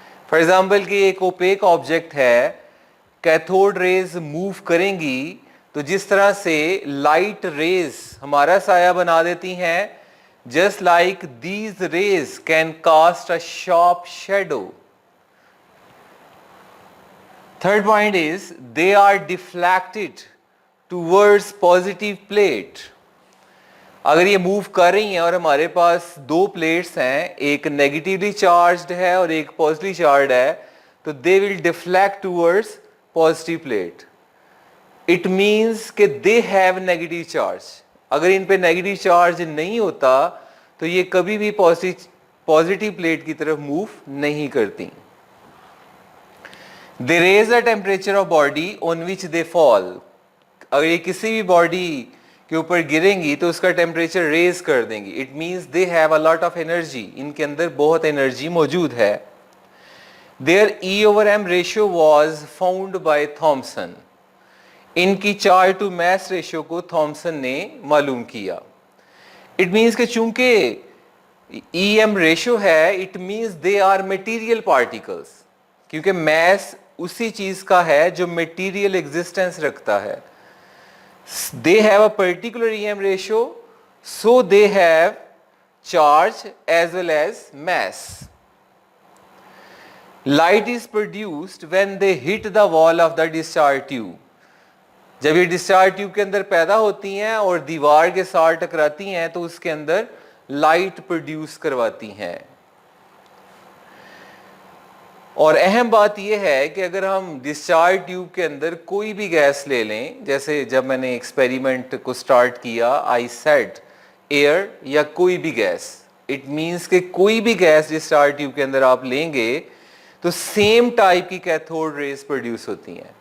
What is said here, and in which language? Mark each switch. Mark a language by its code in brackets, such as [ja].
[hi] For example कि एक opaque object है, कैथोड रेज मूव करेंगी तो जिस तरह से लाइट रेज हमारा साया बना देती हैं, [en] just like these rays can cast a sharp shadow. Third point is they are deflected towards positive plate. [hi] अगर ये मूव कर रही हैं और हमारे पास दो प्लेट्स हैं, एक नेगेटिवली चार्ज्ड है और एक पॉजिटिवली चार्ज्ड है, तो [en] They will deflect towards positive plate. It means कि they have negative charge. [hi] अगर इन पे नेगेटिव चार्ज नहीं होता तो ये कभी भी पॉजिटिव प्लेट की तरफ मूव नहीं करती. [en] They raise the temperature of body on which they fall. [hi] अगर ये किसी भी बॉडी के ऊपर गिरेंगी तो उसका टेम्परेचर रेज कर देंगी. [en] It means they have a lot of energy. [hi] इनके अंदर बहुत एनर्जी मौजूद है. [en] There E/m ratio was found by Thomson. [hi] इनकी चार्ज टू मास रेशियो को थॉमसन ने मालूम किया. इट मीन्स कि चूंकि EM रेशियो है, it means [en] they are material particles, [hi] क्योंकि मास उसी चीज का है जो मटेरियल एग्जिस्टेंस रखता है. [en] They have a particular EM ratio, so they have charge as well as mass. Light is produced when they hit the wall of the discharge tube. [hi] जब ये डिस्चार्ज ट्यूब के अंदर पैदा होती हैं और दीवार के साथ टकराती हैं तो उसके अंदर लाइट प्रोड्यूस करवाती हैं. और अहम बात यह है कि अगर हम डिस्चार्ज ट्यूब के अंदर कोई भी गैस ले लें, जैसे जब मैंने एक्सपेरिमेंट को स्टार्ट किया, आई सेड एयर या कोई भी गैस, इट मीन्स कि कोई भी गैस डिस्चार्ज ट्यूब के अंदर आप लेंगे तो सेम टाइप की कैथोड रेज प्रोड्यूस होती हैं.